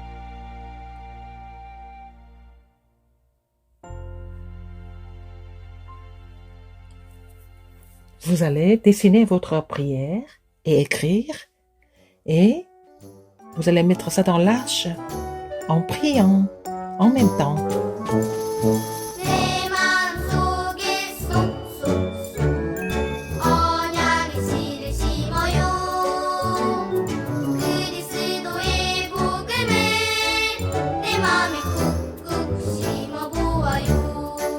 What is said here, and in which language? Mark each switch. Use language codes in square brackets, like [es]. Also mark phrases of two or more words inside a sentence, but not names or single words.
[fr] Vous allez dessiner votre prière et écrire, et vous allez mettre ça dans l'arche en priant en même temps. [ko] 내 마음속에 쏙쏙쏙 언약의 씨를 심어요. 그리스도의 복음을 내 마음에 꾹꾹 심어보아요.